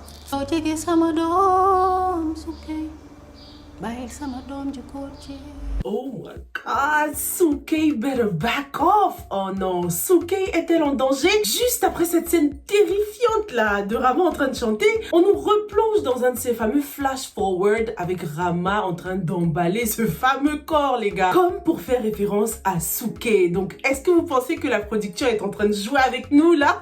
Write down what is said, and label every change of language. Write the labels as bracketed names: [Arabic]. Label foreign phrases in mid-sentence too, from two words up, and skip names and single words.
[English] Tinggi sama dom, suke. Baik sama dom Jukoche. Oh my god, Suke better back off. [French] Oh non, Suke est-elle en danger? Juste après cette scène terrifiante là de Rama en train de chanter, on nous replonge dans un de ces fameux flash-forward avec Rama en train d'emballer ce fameux corps les gars, comme pour faire référence à Suke. Donc est-ce que vous pensez que la production est en train de jouer avec nous là?